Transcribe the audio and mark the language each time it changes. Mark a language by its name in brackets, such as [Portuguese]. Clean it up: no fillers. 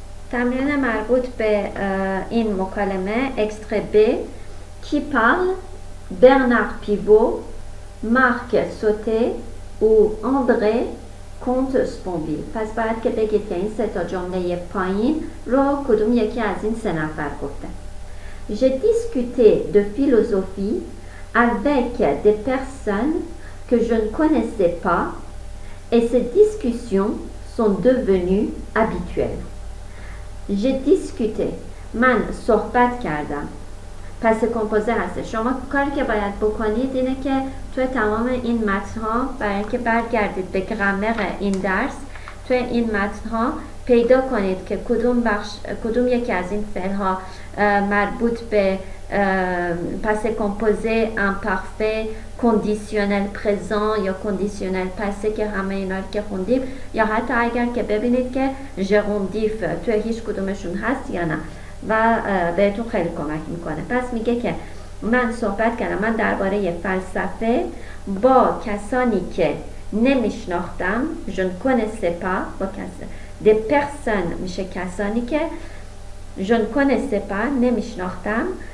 [Persian] تمرین مربوط به این مکالمه اکستره ب. کی parle؟ برنارد پیوو، مارک سوته و اندره کونت اسپونویل. پس باید که بگید که این سه تا جمله پایین رو کدوم یکی از این سه نفر گفته. [French] J'ai discuté de philosophie avec des personnes que je ne connaissais pas et ces discussions sont devenues habituelles. J'ai discuté، [Persian] من صحبت کردم. پس کمپوزه هست. شما کاری که باید بکنید اینه که توی تمام این متن‌ها برای اینکه برگردید به گرامر این درس، توی این متن‌ها پیدا کنید که کدوم یکی از این فعل‌ها مربوط به پس کمپوزه، امپارفه، کندیشنل پرزنت یا کندیشنل پاسه که همه اینا رو که خوندیم، یا حتی اگر که ببینید که ژروندیف توی هیچ کدومشون هست یا نه و بهتون خیلی کمک میکنه. پس میگه که من صحبت کردم، من درباره فلسفه با کسانی که نمیشناختم. [French] je ne connaissais pas [Persian] با [French] des personnes [Persian] میشه کسانی که je ne connaissais pas نمیشناختم.